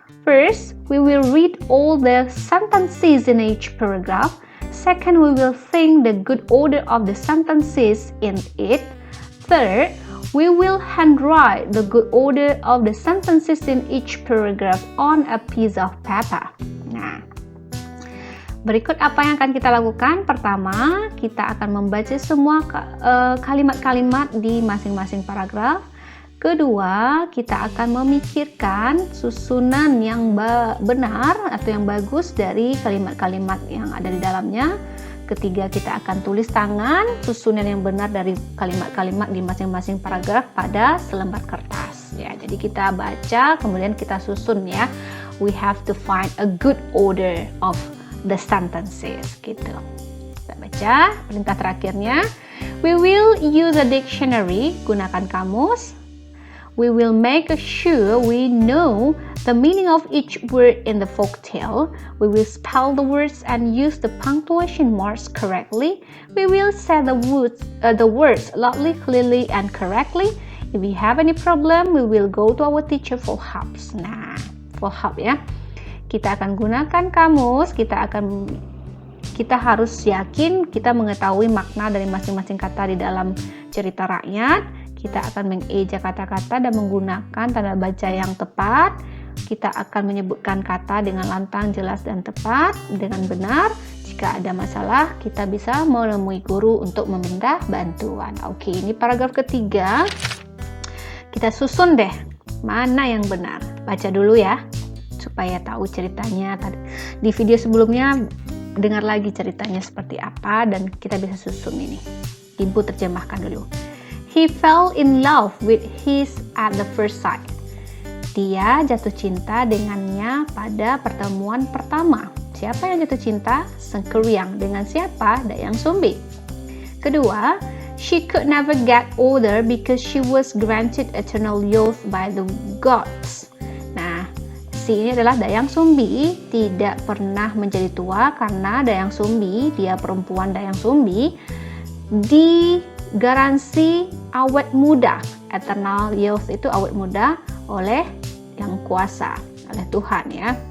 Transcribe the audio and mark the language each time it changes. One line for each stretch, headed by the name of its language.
English: First, we will read all the sentences in each paragraph. Second, we will think the good order of the sentences in it. Third, we will handwrite the good order of the sentences in each paragraph on a piece of paper.
Indonesian: Nah, berikut apa yang akan kita lakukan. Pertama, kita akan membaca semua kalimat-kalimat di masing-masing paragraf. Kedua, kita akan memikirkan susunan yang benar atau yang bagus dari kalimat-kalimat yang ada di dalamnya. Ketiga, kita akan tulis tangan susunan yang benar dari kalimat-kalimat di masing-masing paragraf pada selembar kertas. Ya, jadi kita baca, kemudian kita susun ya.
English: We have to find a good order of the sentences gitu.
Indonesian: Kita baca perintah terakhirnya.
English: We will use a dictionary,
Indonesian: gunakan kamus.
English: We will make sure we know the meaning of each word in the folk tale. We will spell the words and use the punctuation marks correctly. We will say the words loudly, clearly, and correctly. If we have any problem, we will go to our teacher for help.
Indonesian: Nah,
English: for help
Indonesian: ya. Kita akan gunakan kamus, kita harus yakin kita mengetahui makna dari masing-masing kata di dalam cerita rakyat. Kita akan mengeja kata-kata dan menggunakan tanda baca yang tepat. Kita akan menyebutkan kata dengan lantang, jelas, dan tepat dengan benar. Jika ada masalah, kita bisa menemui guru untuk meminta bantuan. Oke, ini paragraf ketiga. Kita susun deh, mana yang benar. Baca dulu ya, supaya tahu ceritanya. Di video sebelumnya, dengar lagi ceritanya seperti apa, dan kita bisa susun ini. Ibu terjemahkan dulu.
English: He fell in love with his at the first sight.
Indonesian: Dia jatuh cinta dengannya pada pertemuan pertama. Siapa yang jatuh cinta? Sangkuriang. Dengan siapa? Dayang Sumbi.
English: Kedua, she could never get older because she was granted eternal youth by the gods.
Indonesian: Nah, si ini adalah Dayang Sumbi, tidak pernah menjadi tua karena Dayang Sumbi, dia perempuan Dayang Sumbi, digaransi awet muda.
English: Eternal youth
Indonesian: itu awet muda oleh yang kuasa, oleh Tuhan ya.